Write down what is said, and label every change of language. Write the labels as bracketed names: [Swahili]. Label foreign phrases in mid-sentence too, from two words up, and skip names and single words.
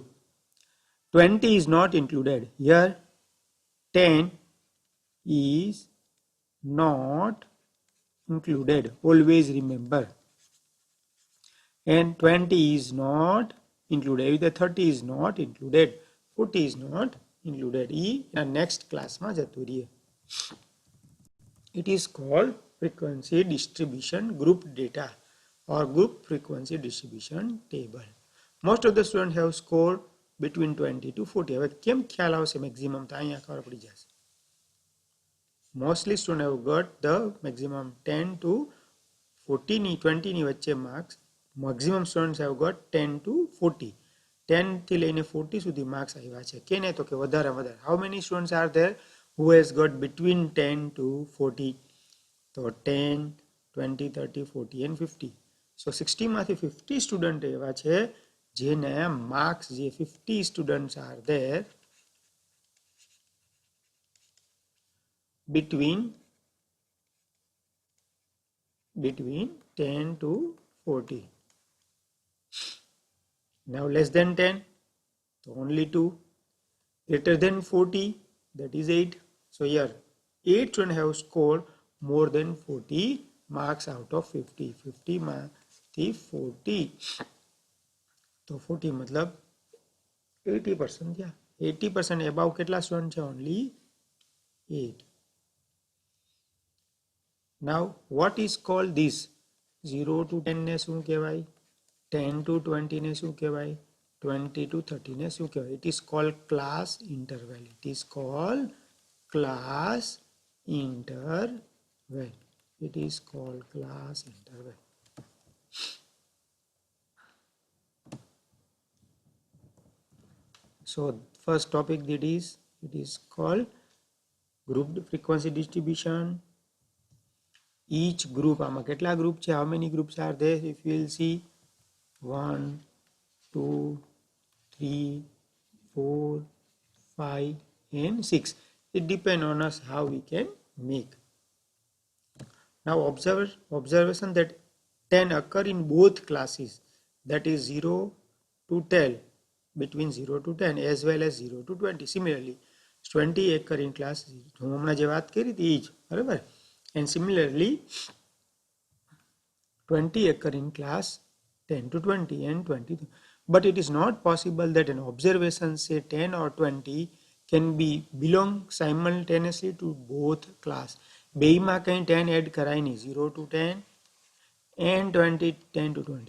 [English] 20 is not included. Here 10 is not included. Always remember. And 20 is not included. The 30 is not included. 40 is not included. Next class [Gujarati] માં જતું રહીએ. [English] It is called frequency distribution group data or group frequency distribution table. Most of the students have scored between 20 to 40. [Gujarati] હવે કેમ ખ્યાલ આવશે maximum તો અહીંયા ખબર પડી જશે. [English] Mostly students have got the maximum 10 to 40 [Gujarati] ની 20 ની વચ્ચે [English] marks. Maximum students have got 10 to 40. [Gujarati] 10 થી લઈને 40 સુધી માર્ક્સ આવ્યા છે. કેને તો કે વધારે વધારે. [English] How many students are there who has got between 10 to 40? [Gujarati] તો 10, 20, 30, 40 and 50. So 60 માંથી 50 સ્ટુડન્ટ એવા છે જેને માર્ક્સ જે 50 સ્ટુડન્ટ્સ [English] are there between 10 to 40. Now less than 10, so only 2. Greater than 40, that is 8. So here 8 students have scored more than 40 marks out of 50. [Gujarati] 50 માંથી 40. તો 40 मतलब 80% થયા. 80% above કેટલા સ્ટુડન્ટ છે? [English] Only 8. Now what is called this? [Gujarati] 0 to 10 ને શું કહેવાય? 10 to 20 ને શું કહેવાય? 20 to 30 ને શું કહેવાય? [English] It is called class interval. It is called class interval. It is called class interval. So first topic that is, it is called grouped frequency distribution. Each group, [Gujarati] આમાં કેટલા group છે? [English] How many groups are there? If you will see 1, 2, 3, 4, 5 and 6. It depends on us how we can make. Now observation that 10 occur in both classes, that is 0 to 10, between 0 to 10 as well as 0 to 20. Similarly 20 occur in class, [Gujarati] હું હમણાં જે વાત કરી હતી એ જ, બરાબર? [English] And similarly 20 occur in class 10 to 20 and 20. But it is not possible that an observation say 10 or 20 can be belong simultaneously to both class. [Gujarati] બેયમાં કંઈ 10 એડ કરાય નહીં. [English] 0 to 10 and 20, [Gujarati] 10 to 20.